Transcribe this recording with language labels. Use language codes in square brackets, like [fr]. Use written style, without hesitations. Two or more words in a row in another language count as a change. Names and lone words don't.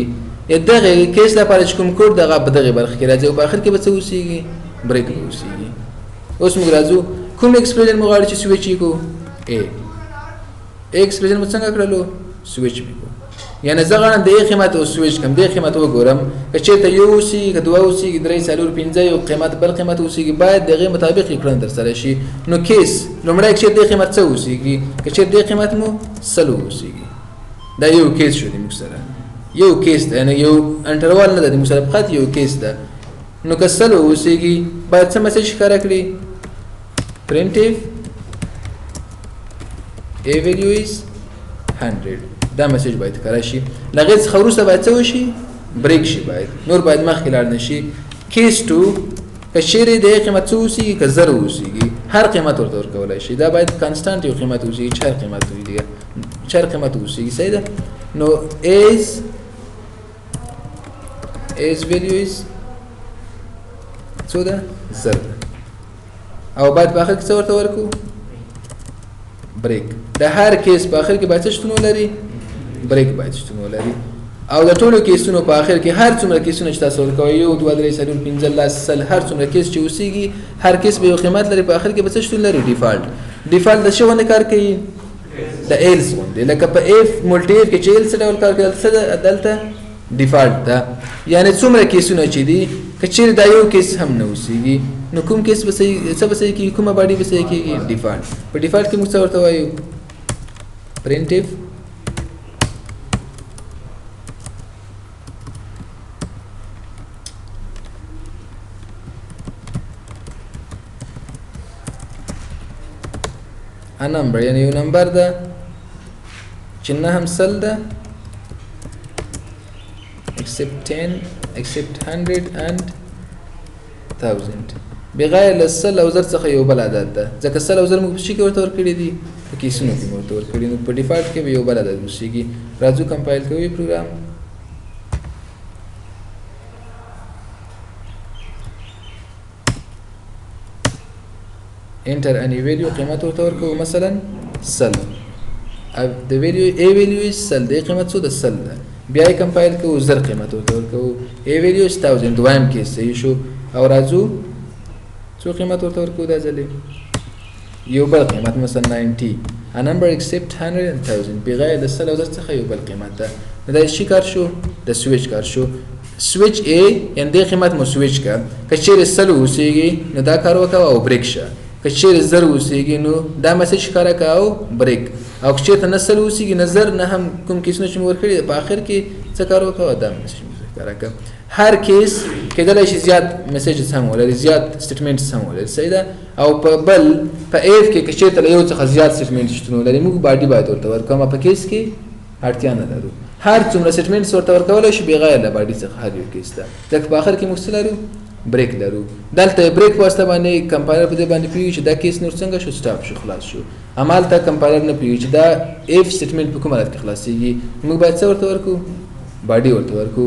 [ps] دغه کیس لپاره چې کوم کوډ دغه په دغه برخه کې راځي او په اخر کې به څه وسیږي بریک وسیږي اوس موږ راځو کوم ایکسپریشن موږ غواړو چې سویچ کو ا ایکسپریشن موږ څنګه کړلو سویچ کو یعنی زه غواړم د یو قیمت او سویچ کوم د قیمت وګورم که چېرته یو اوسېږي که دوه اوسېږي درې څلور پنځه یو قیمت بل قیمت اوسېږي باید د هغې مطابق یې کړنه ترسره شي. نو کیس لومړی که چېرته دې قیمت څه اوسېږي که چېرته دې قیمت مو سل اوسېږي دا یو کیس شو د موږ سره یو کیس ده یعنی یو انټروال نه ده د موږ سره فقط یو کیس ده. نو که سل اوسېږي باید څه مسیج ښکاره کړي [en] printf a value is 100 [ps] دا مسیج باید ښکاره شي. له هغې څخه وروسته باید څه وشي بریک شي باید نور باید مخکې لاړ نه شي. کیس 2 که چیرې د هغې قیمت څه اوسېږي که زر اوسېږي هر قیمت ورته ورکولی شي دا باید کانسټانټ یو قیمت اوسېږي چې هر قیمت وي چې هر قیمت اوسېږي صحیح ده. نو [en] as value is [ps] څو ده زر ده او باید په آخر کې څه ورته ورکو بریک. د هر کیس په آخر کې باید څه شتون ولري بریک باید شتون ولري او د ټولو کیسونو په آخر کې هر څومره کیسونه چې تاسو ورکوئ یو دوه درې څلور پنځه لس سل هر څومره کیس چې اوسېږي هر کیس به یو قیمت لري په آخر کې به څه شتون لري ډیفالټ د څه غوندې کار کوي د ایلس غوندې لکه په ایف ملټي ایف کې چې ایلس ډول کار کوي دلته ډیفالټ ده یعنی څومره کیسونه چې دي که چیرې دا یو کیس هم نه اوسېږي نو کوم کیس به څه به صحیح کېږي کومه باډي به صحیح کېږي ډیفالټ. په ډیفالټ کې موږ څه ورته وایو [en] printf a number [ps] یعنی یو نمبر ده چې نه هم سل ده [en] except 10 except 100 and 1000 [ps] بغیر له سل او زر څخه یو بل عدد ده ځکه سل او زر موږ په شي کې ورته ورکړي دي په کیسونو کې ورته ورکړي نو په ډیفالټ کې به یو بل عدد اوسېږي. راځو کمپایل کوو پروګرام [en] enter any value [ps] قیمت ورته ورکوو مثلا سل د [en] value a value is [ps] سل د قیمت څو د سل ده بیا یې کمپایل کوو زر قیمت ورته ورکوو [en] a value is 1000 [ps] دویم کیس صحیح شو او راځو څو قیمت ورته ورکوو دا ځلې یو بل قیمت مثلا 90 [en] a number except 100 and 1000 [ps] بغیر د سل او زر څخه یو بل قیمت ده. نو دا شي کار شو د سویچ کار شو سویچ A یعنی د قیمت مو سویچ کا که چیرې سل اوسېږي نو دا کار وکړه او بریک شه که چیرې زر اوسېږي نو دا مسیج ښکاره کړه او بریک او که چېرته نه سل اوسېږي نه زر نه هم کوم کیسونه چې مې ورکړي په آخر کې څه کار وکړه دا مسیج مې ښکاره کړه. هر کیس کېدلی شي زیات میسیجز هم ولري زیات سټیټمنټس هم ولري صحیح ده او په بل په ایف کې که چېرته له یو څخه زیات سټیټمنټ شتون ولري موږ باډي باید ورته ورکړو اما په کیس کې اړتیا نه لرو هر څومره سټیټمنټس ورته ورکولی شي بغیر له باډي څخه هر یو کیس ده ځکه په آخر کې موږ څه لرو بریک لرو دلته بریک په واسطه باندې کمپایلر په دې باندې پوهېږي چې دا کیس نور څنګه شو سټاپ شو خلاص شو همالته کمپایلر نه پوهېږي چې دا ایف سټیټمنټ په کوم حالت کې خلاصېږي موږ باید څه ورته ورکړو باډي ورته ورکړو.